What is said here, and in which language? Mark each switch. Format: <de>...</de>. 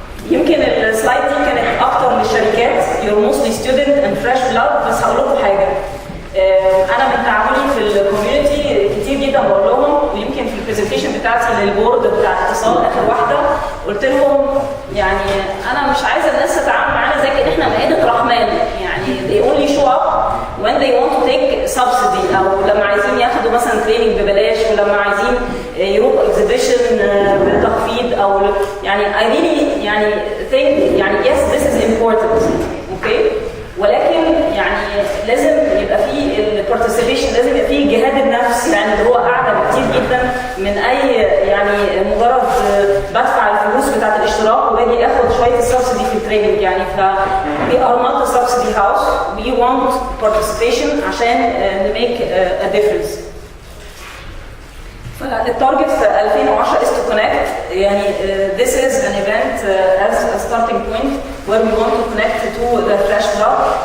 <ar>يمكن السلايد دي كانت أكتر للشركات.</ar> <en>You're mostly student and fresh blood،</en> <ar>بس هقول لكم حاجة. أنا من تعاملي في الكوميونتي كتير جدا بقول لهم، ويمكن في البرزنتيشن بتاعتي للبورد بتاع اتصال آخر واحدة قلت لهم أنا مش عايزة الناس تتعامل معانا زي كده إحنا مائدة رحمن.</ar> <en>they only show up when they want to take subsidy،</en> <ar>أو لما عايزين ياخدوا مثلا تريننج ببلاش، ولما عايزين يروحوا exhibition بتخفيض، أو</ar> <en>I really think yes this is important،</en> <ar>okay، ولكن لازم يبقى فيه البارتيسيبيشن، لازم يبقى فيه جهاد النفس اللي هو أعلى بكتير جدا من أي مجرد بدفع الفلوس بتاعت الاشتراك وباجي اخد شويه السبسيدي في التريننج يعني.</ar> <en>ف we are not a subsidy house, we want participation</en> <ar>عشان نميك</ar> <en>a difference.</en> <ar>فالتارجت في 2010</ar> <en>is to connect يعني this is an event as a starting point where we want to connect to the Flash Club.</en>